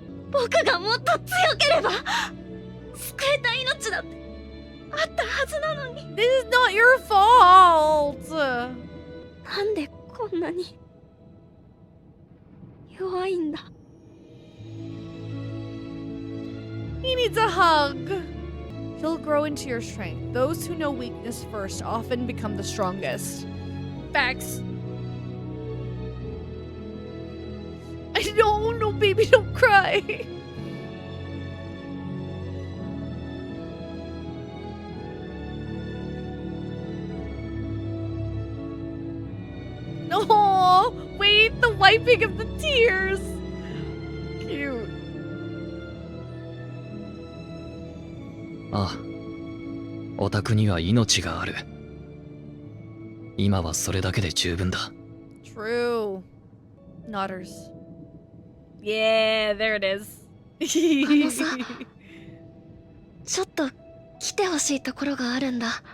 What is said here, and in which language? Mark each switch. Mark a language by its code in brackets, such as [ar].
[ja] 僕がもっと強ければ救えた命だってあったはずなのに。 [en] This is not your fault. [ja] なんでこんなに弱いんだ。 [en] He needs a hug. You'll grow into your strength. Those who know weakness first often become the strongest. Facts. No, baby, don't cry. No, wait, the wiping of the tears. Cute. [ja] ああ、オタクには命がある。今はそれだけで十分だ。 [en] True. Nodders. Yeah, there it is. [ja] あのさ、ちょっと来てほしいところがあるんだ。